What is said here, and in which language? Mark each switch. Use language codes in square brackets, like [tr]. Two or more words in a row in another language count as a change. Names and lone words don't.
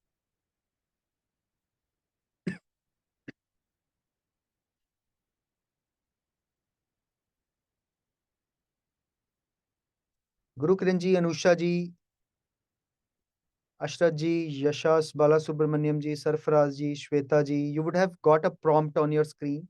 [en] Guru Kiran ji, Anusha ji, Ashrat ji, Yashas, Balasubramaniam ji, Sarfaraz ji, Shweta ji, you would have got a prompt on your screen.